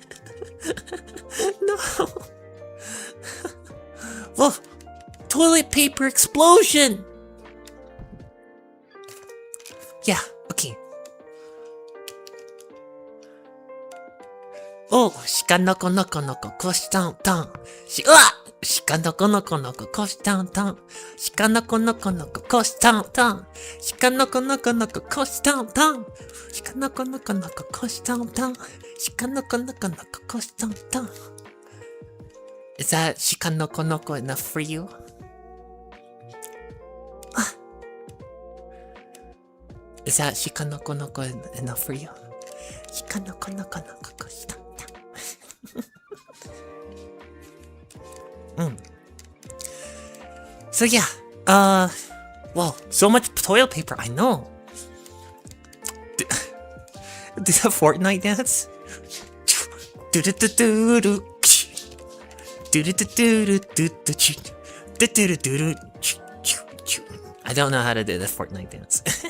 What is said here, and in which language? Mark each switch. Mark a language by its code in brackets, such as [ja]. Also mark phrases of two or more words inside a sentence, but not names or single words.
[en] No. Well, toilet paper explosion. Yeah, okay. [ja] Oh, しか のこ のこ のこ こし たん たん. しか のこ のこ のこ こし たん たん. しか のこ のこ のこ こし たん たん. しか のこ のこ のこ こし たん たん. しか のこ のこ のこ こし たん たん. しか のこ のこ のこ こし たん たん. [en] Is that [ja] しか のこ のこ [en] enough for you? [ja] Is that しか のこ のこ enough for you? しか のこ のこ のこ こし たん たん. [en] So yeah, well, so much toilet paper, I know. Do the Fortnite dance? I don't know how to do the Fortnite dance.